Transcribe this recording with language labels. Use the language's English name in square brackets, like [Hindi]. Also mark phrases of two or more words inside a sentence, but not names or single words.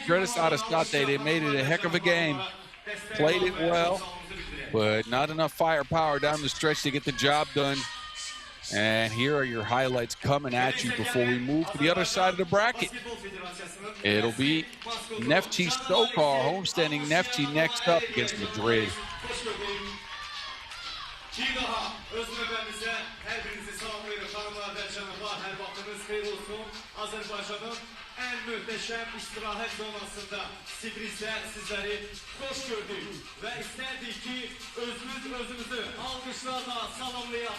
[English] Credit to Arrasate, they made it a heck of a game. Played it well, but not enough firepower down the stretch to get the job done. And here are your highlights coming at you before we move to the other side of the bracket. It'll be Neftchi SOCAR homestanding Neftchi next up against Madrid. [Azerbaijani] Bir daha özünüzə hər birinizi salamlayırıq. Xanımlar və cənablar, hər vaxtınız xeyir olsun. Azərbaycanın ən möhtəşəm istirahət zonasında Sibrisdə sizləri xoş gördük və istərdik ki, özümüzü alqışlarla salamlayaq.